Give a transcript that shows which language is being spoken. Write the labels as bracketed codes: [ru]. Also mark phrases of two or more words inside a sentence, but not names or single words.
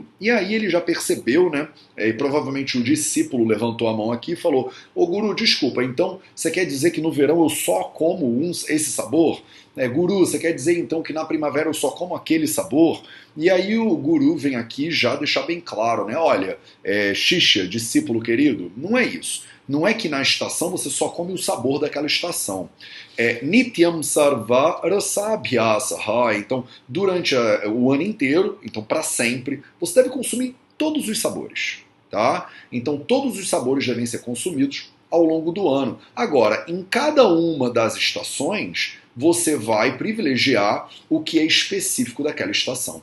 [pt] E aí ele já percebeu, né, e provavelmente o discípulo levantou a mão aqui e falou: ô Guru, desculpa, então você quer dizer que no verão eu só como esse sabor? Guru, você quer dizer então que na primavera eu só como aquele sabor? E aí o Guru vem aqui já deixar bem claro, né, olha, Shishya, discípulo querido, não é isso. Não é que na estação você só come o sabor daquela estação. [sa] नित्यं सर्व रसाभ्यास. [pt] Então, durante o ano inteiro, então para sempre, você deve consumir todos os sabores. Tá? Então, todos os sabores devem ser consumidos ao longo do ano. Agora, em cada uma das estações, você vai privilegiar o que é específico daquela estação.